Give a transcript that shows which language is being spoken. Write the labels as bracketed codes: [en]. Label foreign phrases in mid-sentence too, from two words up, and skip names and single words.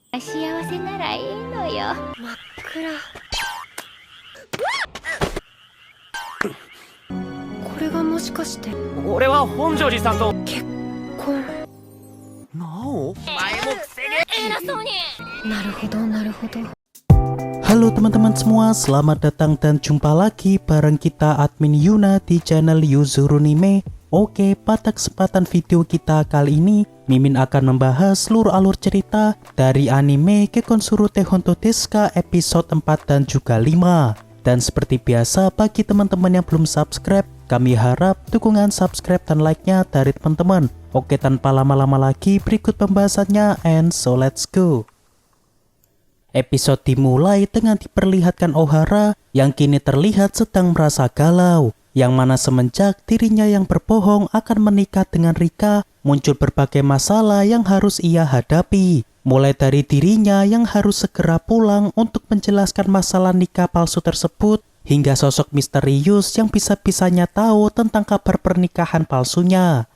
[ja] 幸せならいいのよ。真っ暗。これがもしかして俺は本庄寺さんと結婚。なお偉そうに。なるほどなるほど。 [id] Halo teman-teman semua, selamat datang dan jumpa lagi bareng kita admin Yuna di channel Yuzurunime. Oke, pada kesempatan video kita kali ini, Mimin akan membahas seluruh alur cerita dari anime Kekonsuru Teihonto Desu episode 4 dan juga 5. Dan seperti biasa, bagi teman-teman yang belum subscribe, kami harap dukungan subscribe dan like-nya dari teman-teman. Oke, tanpa lama-lama lagi, berikut pembahasannya, [en] and so let's go. [id] Episode dimulai dengan diperlihatkan Ohara yang kini terlihat sedang merasa galau, yang mana semenjak dirinya yang berbohong akan menikah dengan Rika, muncul berbagai masalah yang harus ia hadapi. Mulai dari dirinya yang harus segera pulang untuk menjelaskan masalah nikah palsu tersebut, hingga sosok misterius yang bisa-bisanya tahu tentang kabar pernikahan palsunya.